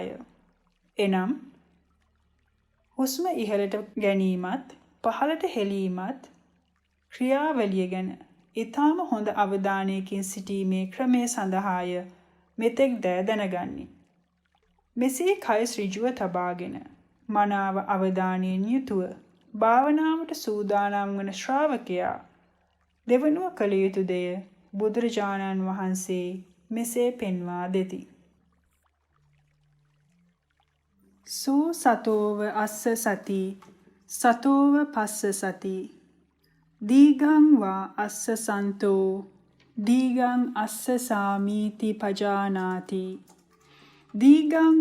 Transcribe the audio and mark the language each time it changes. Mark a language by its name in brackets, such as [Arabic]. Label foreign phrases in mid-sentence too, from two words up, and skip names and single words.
[Sinhala] එනම් හුස්ම ඉහළට ගැනීමත් පහළට හෙලීමත් ක්‍රියාවලිය ගැන ඊටාම හොඳ අවධානයකින් සිටීමේ ක්‍රමය සඳහාය මෙතෙක් දැනගනි. මෙසේ කය ඍජුව තබාගෙන මනාව අවධානයෙන් යුතුව භාවනාවට සූදානම් වන ශ්‍රාවකයා දෙවනුව කළ යුතු දෙය බුදුරජාණන් වහන්සේ මෙසේ පෙන්වා දෙති. [Pali] සෝ සතෝව අස්ස සති සතෝව පස්ස සති දීගං වා අස්ස සන්තෝ දීගං අස්ස සාමීති පජානාති දීගං